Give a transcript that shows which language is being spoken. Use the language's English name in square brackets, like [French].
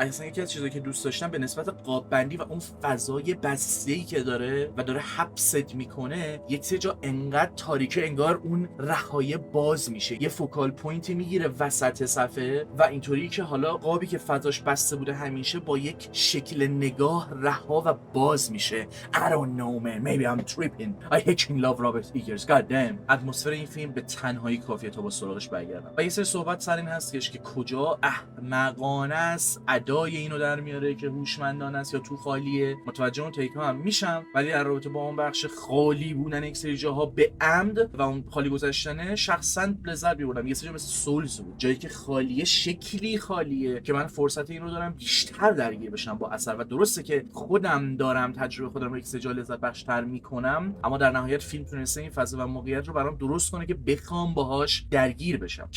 [Persian] اصلا یکی از چیزایی که دوست داشتم به نسبت قاب بندی و اون فضای بسته‌ای که داره و داره حبست میکنه، یک سه جا انقدر تاریکه انگار اون رهایی باز میشه، یه فوکال پوینتی میگیره وسط صفحه و اینطوری که حالا قابی که فضاش بسته بوده همیشه با یک شکل نگاه رها و باز میشه. [English] I don't know man, maybe I'm tripping. I hate love Robert Eggers. God damn. [Persian] اتمسفر این فیلم به تنهایی کافیه تا با سراغش برگردم. و یه سری صحبت سر این هستش که کجا احمقانه است ادای اینو در میاره که هوشمندانه است یا تو خالیه. متوجه اون تیک‌ها هم میشم، ولی در رابطه با اون بخش خالی بودن یک سری جاها به عمد و اون خالی گذاشتنه شخصا لذت می‌بردم. یه سری مثل سولز بود، جایی که خالیه، شکلی خالیه که من فرصت این رو دارم بیشتر درگیر بشم با اثر. و درسته که خودم دارم تجربه خودم رو یک سری جا لذت بخش‌تر میکنم، اما در نهایت فیلم تونسته این فضا و موقعیت رو برام درست کنه که بخوام باهاش درگیر بشم.